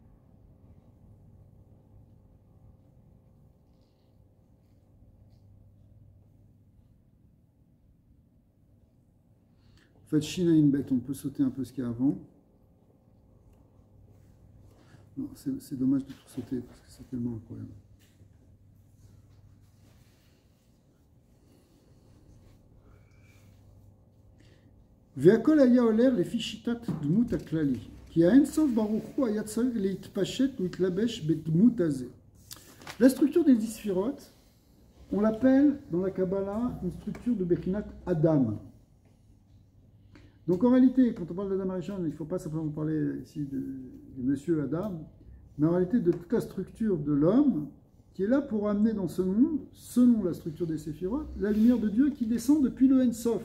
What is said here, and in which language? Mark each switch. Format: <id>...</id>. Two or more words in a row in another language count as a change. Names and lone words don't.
<fr>En fait, Shina Inbet, on peut sauter un peu ce qu'il y a avant. Non, c'est dommage de tout sauter parce que c'est tellement incroyable.</fr> <he>והכל היה עולה לפי שיטת דמות הכללי, כי האינסוף ברוך הוא היה צריך להתפשט ולהתלבש בדמות הזה.</he> <fr>La structure des 10 sphirotes, on l'appelle dans la Kabbalah une structure de</fr> <he>בחינת אדם.</he> <fr>Donc en réalité, quand on parle d'</fr> <he>אדם הראשון,</he> <fr>il ne faut pas simplement parler ici du monsieur Adam, mais en réalité de toute la structure de l'homme qui est là pour amener dans ce monde, selon la structure des séphirotes, la lumière de Dieu qui descend depuis le</fr> <he>אין סוף.</he>